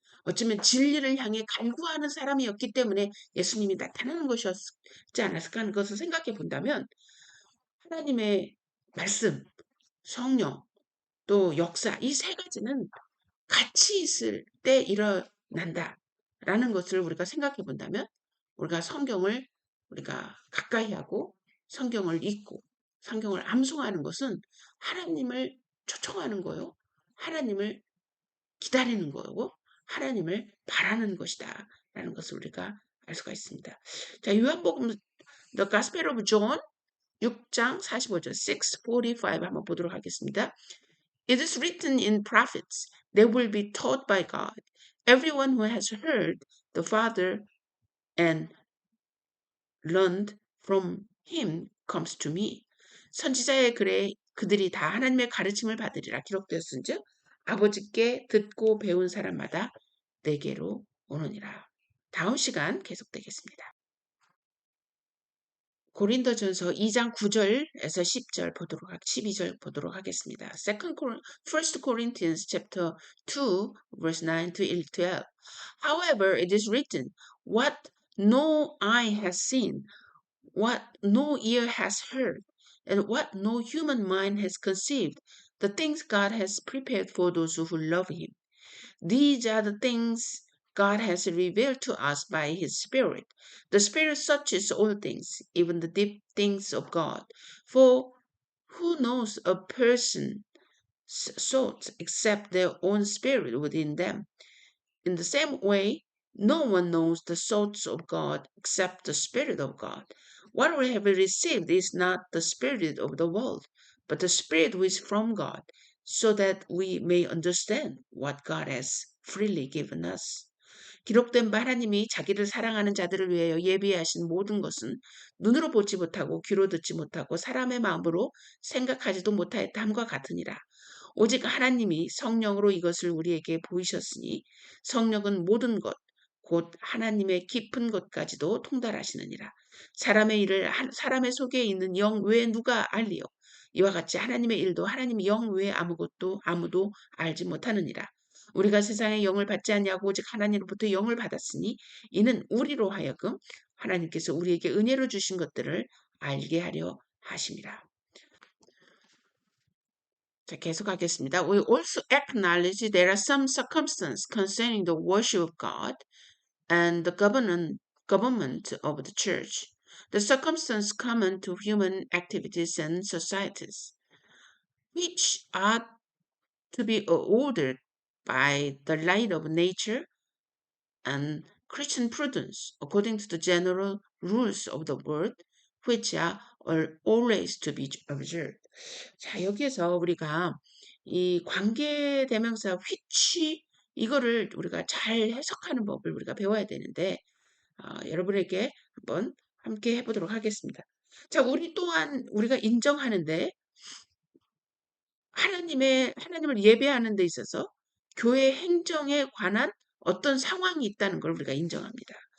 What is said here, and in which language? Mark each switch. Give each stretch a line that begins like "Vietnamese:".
Korean: 어쩌면 진리를 향해 갈구하는 사람이었기 때문에 예수님이 나타나는 것이었지 않았을까 하는 것을 생각해 본다면 하나님의 말씀, 성령, 또 역사 이 세 가지는 같이 있을 때 일어난다라는 것을 우리가 생각해 본다면 우리가 성경을 우리가 가까이 하고 성경을 읽고 성경을 암송하는 것은 하나님을 초청하는 거요. 하나님을 기다리는 거고 하나님을 바라는 것이다. 라는 것을 우리가 알 수가 있습니다. 자, 요한복음
English: The Gospel of John
Korean: 6장 45절 6:45 한번 보도록 하겠습니다.
English: It is written in prophets, they will be taught by God. Everyone who has heard the Father and learned from him comes to me.
Korean: 선지자의 글에 그들이 다 하나님의 가르침을 받으리라 기록되었은즉 아버지께 듣고 배운 사람마다 내게로 오느니라. 다음 시간 계속되겠습니다. 고린도전서 2장 9절에서 10절 12절 보도록 하겠습니다.
English: First Corinthians chapter 2 verse 9 to 12. However, it is written, what no eye has seen, what no ear has heard, and what no human mind has conceived, the things God has prepared for those who love Him. These are the things God has revealed to us by His Spirit. The Spirit searches all things, even the deep things of God. For who knows a person's thoughts except their own spirit within them? In the same way, no one knows the thoughts of God except the Spirit of God. What we have received is not the Spirit of the world, but the Spirit which is from God, so that we may understand what God has freely given us.
Korean: 기록된 바 하나님이 자기를 사랑하는 자들을 위하여 예비하신 모든 것은 눈으로 보지 못하고 귀로 듣지 못하고 사람의 마음으로 생각하지도 못하였다함과 같으니라. 오직 하나님이 성령으로 이것을 우리에게 보이셨으니 성령은 모든 것, 곧 하나님의 깊은 것까지도 통달하시느니라. 사람의 일을 사람의 속에 있는 영 외에 누가 알리요? 이와 같이 하나님의 일도 하나님의 영 외에 아무도 알지 못하느니라. 우리가 세상의 영을 받지 않냐고 오직 하나님으로부터 영을 받았으니 이는 우리로 하여금 하나님께서 우리에게 은혜로 주신 것들을 알게 하려 하심이라. 자, 계속하겠습니다.
English: We also acknowledge there are some circumstances concerning the worship of God and the government of the church. The circumstances common to human activities and societies, which are to be ordered by the light of nature and Christian prudence, according to the general rules of the world, which are always to be observed.
Korean: 자, 여기에서 우리가 이 관계대명사 which 이거를 우리가 잘 해석하는 법을 우리가 배워야 되는데 여러분에게 한번 함께 해보도록 하겠습니다. 자, 우리 또한 우리가 인정하는데 하나님을 예배하는 데 있어서 교회 행정에 관한 어떤 상황이 있다는 걸 우리가 인정합니다.